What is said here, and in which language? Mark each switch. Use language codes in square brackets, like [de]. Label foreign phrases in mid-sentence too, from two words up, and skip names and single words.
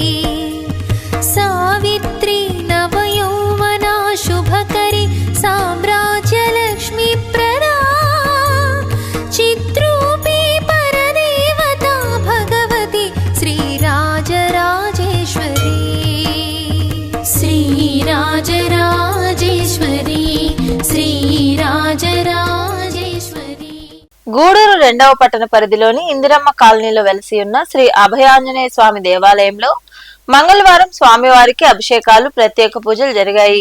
[sa] सावित्री नवयौवना शुभकरी साम्राज्यलक्ष्मी प्रदा चित्रूपी परदेवता भगवती श्रीराजराजेश्वरी [te] గూడూరు 2వ పట్టణ పరిధిలోని ఇందిరమ్మ కాలనీలో వెలసి ఉన్న శ్రీ అభయాంజనేయ స్వామి దేవాలయంలో మంగళవారం స్వామివారికి అభిషేకాలు, ప్రత్యేక పూజలు జరిగాయి.